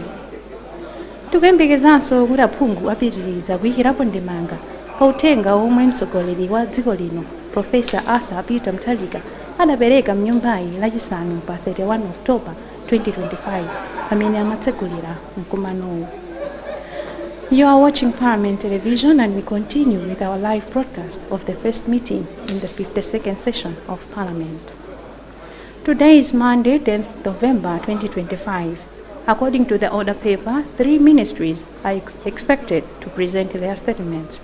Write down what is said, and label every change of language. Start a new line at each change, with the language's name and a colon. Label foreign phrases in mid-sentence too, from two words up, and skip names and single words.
Nyanja: Tikuyembekezanso kuti aphungu apitiriza kuyikirapo ndemanga pa uthenga omwe mtsogoleri wa dziko lino Profesa Arthur Peter Mutharika adapereka mnyumbayi lachisanu pa 31 October 2025 pamene amatsegulira mkumanowu.
English: You are watching Parliament Television, and we continue with our live broadcast of the first meeting in the 52nd session of Parliament. Today is Monday, 10th November 2025. According to the order paper, 3 ministries are expected to present their statements.